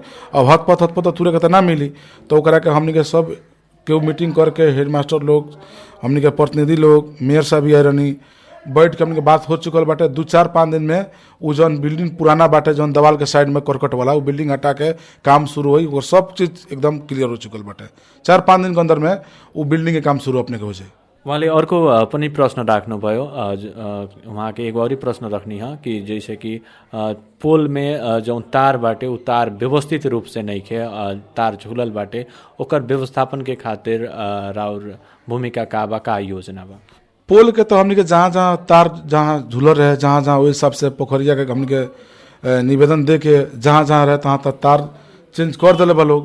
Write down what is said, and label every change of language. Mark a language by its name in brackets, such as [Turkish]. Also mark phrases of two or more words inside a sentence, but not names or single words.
[Bhojpuri] अब हथपथ तो तुरे के तो ना मिली। तो ओकरा के हमनी के सब केहू मीटिंग करके हेडमास्टर लोग, हमनी के प्रतिनिधि लोग, मेयर साहब भी आए रहनी, बैठ के हमनी के बात हो चुकल बाटे। 2-4-5 दिन में वो जौन बिल्डिंग पुराना बाटे जौन दवाल के साइड में करकट वाला वो बिल्डिंग हटा के काम शुरू हुई और सब चीज एकदम क्लियर हो चुकल बाटे। 4-5 दिन के अंदर में वो बिल्डिंग के काम शुरू अपने के हो जाए। [Nepali] उहाँले अर्को पनि प्रश्न राख्नुभयो। [Bhojpuri] उहाँके एगो और प्रश्न रखनी है कि जैसे कि पोल में जो तार बाटे उ तार व्यवस्थित रूप से नहीं खे, तार झूलल बाटे, ओकर व्यवस्थापन के खातिर राउर भूमिका का बा, का योजना बा? पोल के तो हमनी के जहाँ जहाँ तार जहाँ झूलल रहे, जहाँ जहाँ वही हिसाब से पोखरिया के हमनी के निवेदन दे के जहाँ जहाँ रहे तहाँ तक तार चेंज कर दिले बा लोग।